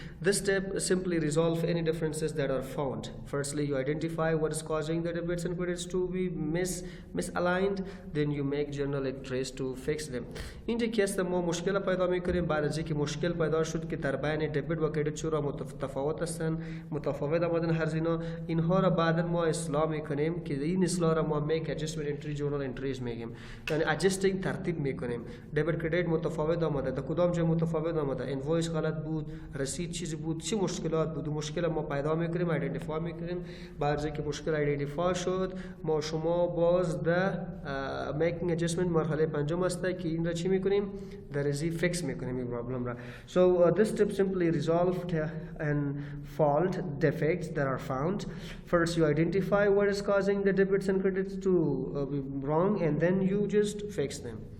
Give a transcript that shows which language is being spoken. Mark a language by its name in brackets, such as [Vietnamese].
[English] This step simply resolve any differences that are found. Firstly, you identify what is causing the debits and credits to be misaligned. Then you make journal entries to fix them. In the case [Persian] ما مشکل پیدا میکنیم، بعد از اینکه مشکل پیدا شد که در بین دبیت و کردیت چرا متفاوت هستند، متفاوت آمدن هر اینها را بعدا ما اصلاح میکنیم که این اصلاح را ما [English] make adjustment entry journal entries [Persian] میگیم. یعنی adjusting ترتیب میکنیم. دبیت کردیت متفاوت آمده، در کدام جای متفاوت آمده، اینوایس غلط بود، رسید چیزی بود، چه مشکلات بود، مشکل ما پیدا میکنیم، ایدنتیفای میکنیم. بعد از اینکه مشکل ایدنتیفای شد، ما شما باز در making adjustment مرحله پنجم است که این را چی میکنیم؟ در ازی فیکس میکنیم این پرابلم را. [English] So this step simply resolved and fault defects that are found. First you identify what is causing the debits and credits to be wrong, and then you just fix them.